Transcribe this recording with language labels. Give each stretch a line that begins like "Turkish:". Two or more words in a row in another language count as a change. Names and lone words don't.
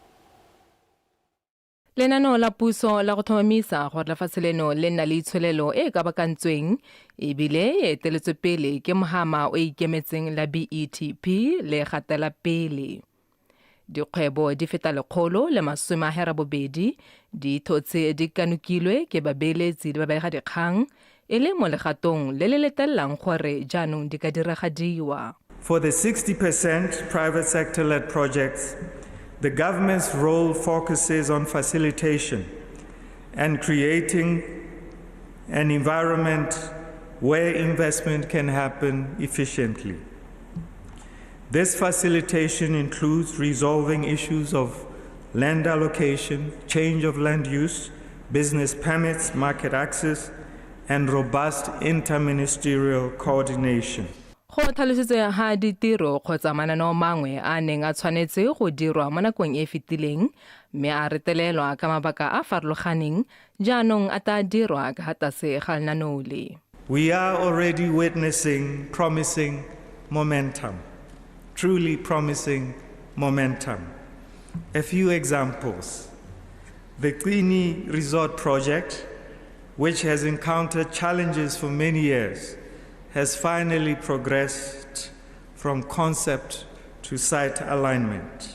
Tswana: Lenaneo la puso la go thomamisa gore lefatshe leno le nna le itsholelo e ka bakantsweng ebile e eteletswe pele ke mohama o ikemetseng la BETP le gatela pele. Dikgwebo di feta lekgolo le masome a herabobedi di thotse di kanukilwe ke babeeletsi le babega dikgang e le mo legatong le le letelelang gore jaanong di ka diragadiwa.
English: For the 60% private sector-led projects, the government's role focuses on facilitation and creating an environment where investment can happen efficiently. This facilitation includes resolving issues of land allocation, change of land use, business permits, market access, and robust interministerial coordination.
Tswana: Go tlhalositswe ha ditiro kgotsa mananeo mangwe a neng a tshwanetse go dirwa mo nakong e fetileng mme a retelelwa ka mabaka a farologaneng jaanong a ta dirwa ka gatase ga lenaneo le.
English: We are already witnessing promising momentum, truly promising momentum. A few examples. The Qini Resort project, which has encountered challenges for many years, has finally progressed from concept to site alignment.